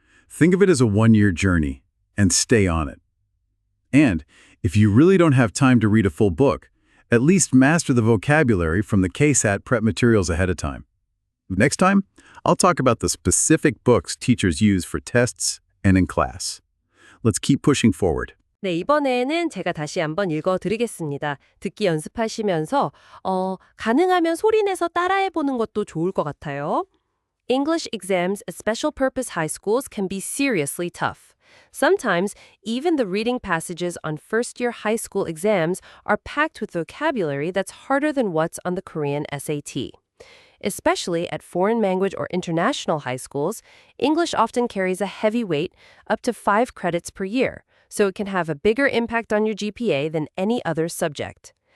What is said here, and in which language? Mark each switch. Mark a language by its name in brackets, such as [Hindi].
[English] Think of it as a one-year journey and stay on it. And if you really don't have time to read a full book, at least master the vocabulary from the KSAT prep materials ahead of time. Next time, I'll talk about the specific books teachers use for tests and in class. Let's keep pushing forward. [Korean] 네, 이번에는 제가 다시 한번 읽어드리겠습니다. 듣기 연습하시면서 가능하면 소리내서 따라해보는 것도 좋을 것 같아요. [English] English exams at special purpose high schools can be seriously tough. Sometimes, even the reading passages on first-year high school exams are packed with vocabulary that's harder than what's on the Korean SAT. Especially at foreign language or international high schools, English often carries a heavy weight, up to 5 credits per year, so it can have a bigger impact on your GPA than any other subject.